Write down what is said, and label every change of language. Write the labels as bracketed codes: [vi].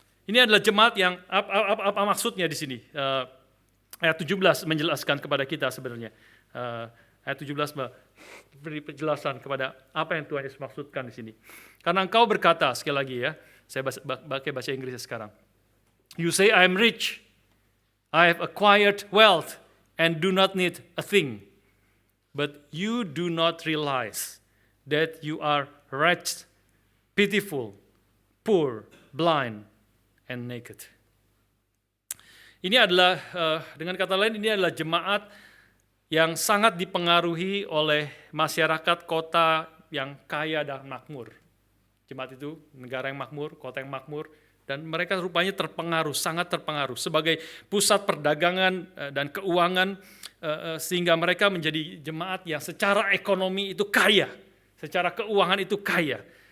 [id] Ini adalah jemaat yang, apa maksudnya di sini? Ayat 17 menjelaskan kepada kita sebenarnya. Ayat 17 beri penjelasan kepada apa yang Tuhan Yesus maksudkan di sini. Karena engkau berkata, sekali lagi ya, saya pakai bahasa Inggris sekarang. [en] You say I am rich, I have acquired wealth and do not need a thing. But you do not realize that you are wretched, pitiful, poor, blind, and naked. [id] Ini adalah, dengan kata lain, ini adalah jemaat yang sangat dipengaruhi oleh masyarakat kota yang kaya dan makmur. Jemaat itu negara yang makmur, kota yang makmur, Dan mereka rupanya terpengaruh, sangat terpengaruh sebagai pusat perdagangan dan keuangan, sehingga mereka menjadi jemaat yang secara ekonomi itu kaya, secara keuangan itu kaya.